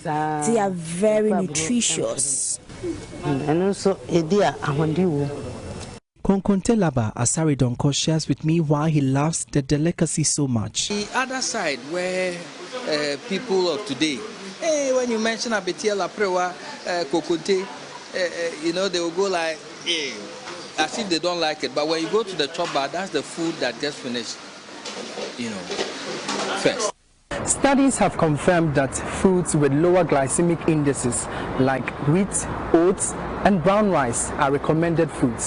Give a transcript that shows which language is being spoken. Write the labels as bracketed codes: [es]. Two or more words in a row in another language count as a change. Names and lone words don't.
[en] They are very nutritious. Konkonte Laba Asari Donko shares with me why he loves the delicacy so much. The other side where people of today, when you mention [ak] abetia la prewa kokonte, [en] you know, they will go like, as if they don't like it. But when you go to the chop bar, that's the food that gets finished, you know, first. Studies have confirmed that foods with lower glycemic indices like wheat, oats, and brown rice are recommended foods.